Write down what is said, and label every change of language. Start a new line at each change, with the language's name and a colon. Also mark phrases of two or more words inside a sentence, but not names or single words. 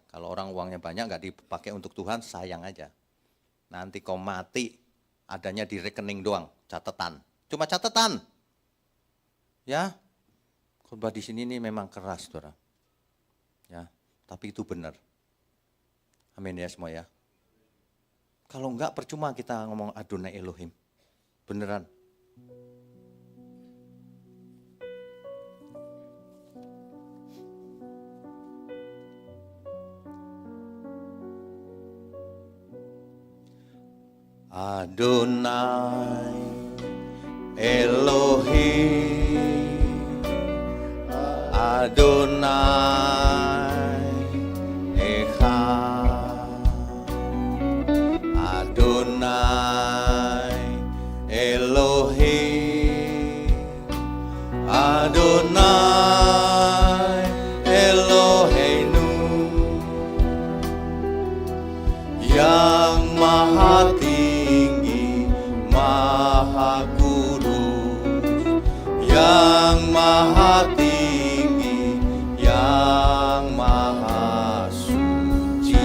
Indonesian: Kalau orang uangnya banyak enggak dipakai untuk Tuhan, sayang aja. Nanti kau mati, adanya di rekening doang, catatan. Cuma catatan. Ya, khotbah di sini ini memang keras, saudara. Ya, tapi itu benar. Amin ya semua ya. Kalau enggak percuma kita ngomong Adonai Elohim. Beneran. Adonai Elohim, Adonai Echad, Adonai Elohim, Adonai Eloheinu, yang maha Maha Kudus, yang maha tinggi, yang maha suci.